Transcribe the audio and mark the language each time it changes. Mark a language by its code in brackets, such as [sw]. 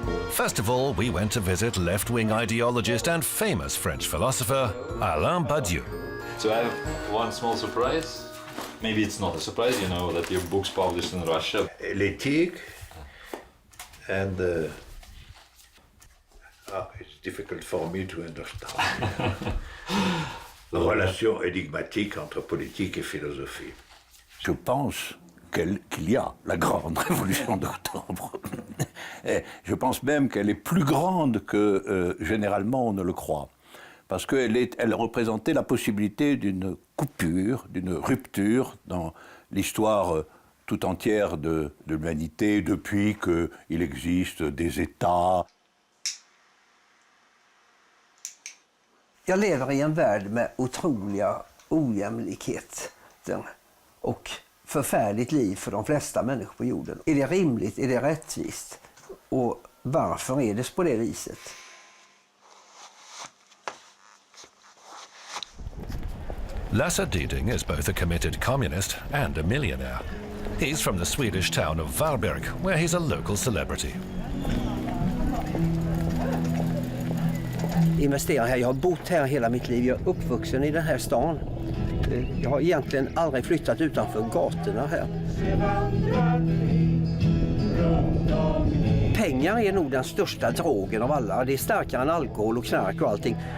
[en] First of all, we went to visit left-wing ideologist and famous French philosopher Alain Badiou. So I have one small surprise. Maybe it's not a surprise, you know, that your book's published in Russia. L'éthique and it's difficult for me to understand. [fr] La relation énigmatique entre politique et philosophie. Je pense qu'il y a la grande révolution d'octobre. Je pense même qu'elle est plus grande que généralement on ne le croit. Parce qu'elle représentait la possibilité d'une coupure, d'une rupture dans l'histoire tout entière de l'humanité depuis qu'il existe des États. [sv] Jag lever i en värld med otroliga ojämlikheter och förfärligt liv för de flesta människor på jorden. Är det rimligt? Är det rättvist? Och varför är det på det viset? [en] Lasse Diding is both a committed communist and a millionaire. He's from the Swedish town of Varberg, where he's a local celebrity. [sv] Investera här. Jag har bott här hela mitt liv. Jag är uppvuxen i den här stan. Jag har egentligen aldrig flyttat utanför gatorna här. Pengar är nog den största drogen av alla. Det är starkare än alkohol och knark och allting.